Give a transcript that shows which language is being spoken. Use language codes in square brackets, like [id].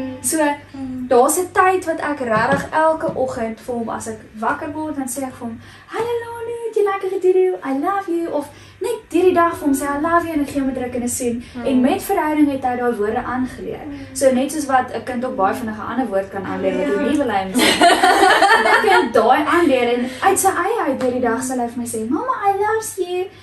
[af] So, daar's 'n tyd wat ek regtig elke oggend vir hom as ek wakker word, dan sê ek vir hom, "Hallo Lano, het jy lekker gedoen? [en] I love you." [af] Of net hierdie dag vir hom sê, [en] "I love you" [af] en ek gee hom 'n druk en 'n soen. En met verhouding het hy daai woorde aangeleer. So net soos wat 'n kind ook baie vinnig 'n ander woord kan aanleer wat jy nie wil hê moet sê. Ek kan daai aanleer en uit sy eie uit hierdie dag sal hy vir my sê, "Mama, [en] I love you."